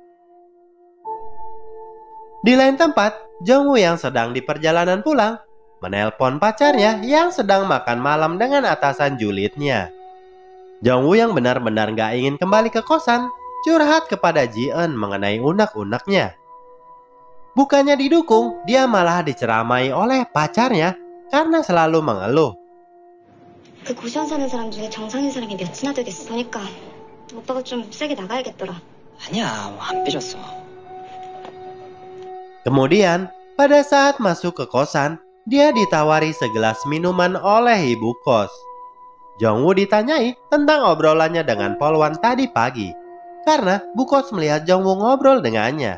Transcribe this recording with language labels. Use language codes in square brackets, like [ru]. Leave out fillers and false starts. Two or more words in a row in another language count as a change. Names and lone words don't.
[id] Di lain tempat, Jongwoo yang sedang di perjalanan pulang menelpon pacarnya yang sedang makan malam dengan atasan julidnya. Jongwoo yang benar-benar gak ingin kembali ke kosan curhat kepada Ji-eun mengenai unek-uneknya. Bukannya didukung, dia malah diceramai oleh pacarnya karena selalu mengeluh. [ko] 그 고시원 사는 사람 중에 정상인 사람이 몇이나 되겠어. 보니까 오빠가 좀 세게 나가야겠더라. 아니야, 안 삐졌어. [id] Kemudian, pada saat masuk ke kosan, dia ditawari segelas minuman oleh ibu kos. Jongwoo ditanyai tentang obrolannya dengan Polwan tadi pagi, karena bu kos melihat Jongwoo ngobrol dengannya.